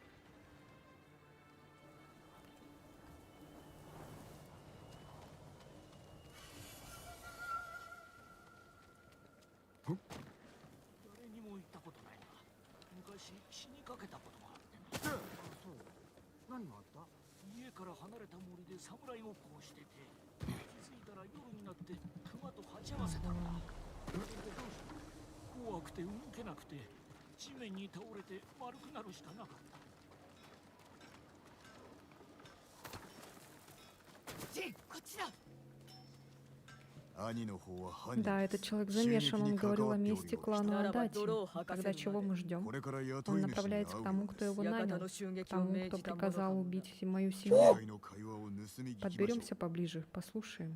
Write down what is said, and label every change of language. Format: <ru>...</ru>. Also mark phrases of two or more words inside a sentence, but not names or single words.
<ja>誰にも言ったことないが昔死にかけたことがあってなそう何があった家から離れた森で侍ごっこをしてて気づいたら夜になって熊と鉢合わせたんだ怖くて動けなくて地面に倒れて丸くなるしかなかったジンこっちだ</ja> <ru>Да, этот человек замешан. Он говорил о месте клану Адати. Тогда чего мы ждем? Он направляется к тому, кто его нанял, к тому, кто приказал убить мою семью. Подберемся поближе, послушаем.</ru>